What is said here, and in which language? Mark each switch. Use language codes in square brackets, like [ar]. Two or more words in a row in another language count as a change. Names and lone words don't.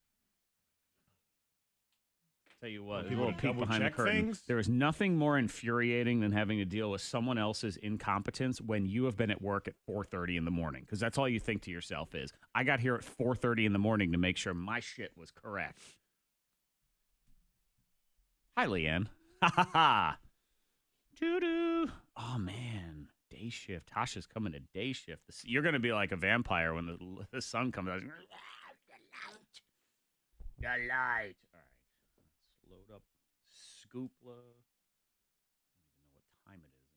[en] Tell you what, a People little to peek behind the double-check curtain. things? There is nothing more infuriating than having to deal with someone else's incompetence when you have been at work at 4:30 in the morning, because that's all you think to yourself is, I got here at 4:30 in the morning to make sure my shit was correct. Hi, Leanne. Ha ha ha. Doo-doo. Oh, man. Day shift. Tasha's coming to day shift. You're going to be like a vampire when the sun comes out. The light. All right. Let's load up Scoopla. I don't even know what time it is.